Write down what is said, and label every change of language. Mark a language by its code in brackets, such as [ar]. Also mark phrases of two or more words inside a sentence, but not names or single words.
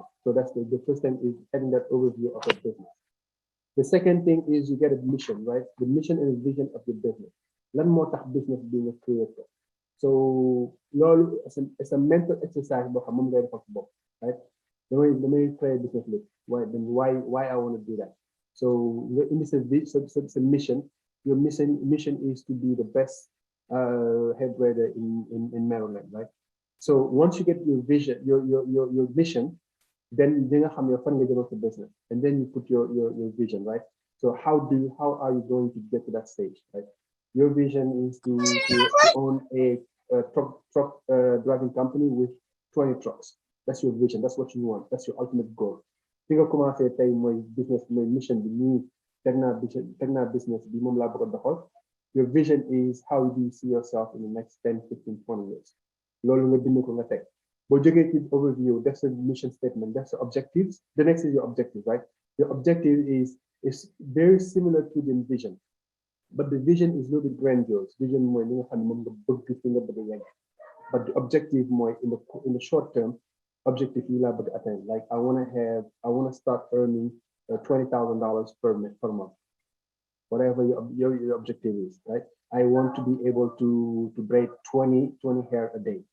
[en] So that's the first thing is having that overview of a business. The second thing is you get a mission, right? The mission and the vision of your business. [wo] Lan moo tax business [en] being a creator. [wo] So loolu [en] it's a mental exercise [wo] boo xam moom ngay defal sa bopp, [en] right? Damay create business list. Why I want to do that? So it's a mission. Your mission is to be the best head writer in Maryland, right? So once you get your vision, your mission, then you xam your [wo] fan nga jëmal sa [en] business, and then you put your vision, right? So how are you going to get to that stage, right? Your vision is to own a truck driving company with 20 trucks. That's your vision. That's what you want. That's your ultimate goal. Think of [wo] commencé tey mooy business mooy mission bi nii teg naa business bi moom laa bëgg a doxal. [en] Your vision is how do you see yourself in the next 10, 15, 20 years. [wo] Loolu nga bind ko nga teg. Boo jógee ci [en] overview, that's a mission statement. That's the objectives. The next is your objective, right? Your objective is very similar to the vision, but the vision is a little bit grandiose. [wo] Vision mooy li nga xam ne moom nga bëgg fi nga bëgg a yegg. [en] But the objective mooy in the short term. Objective you love to attain. Like I want to start earning $20,000 per month. Whatever your objective is, right? I want to be able to braid 20 hair a day.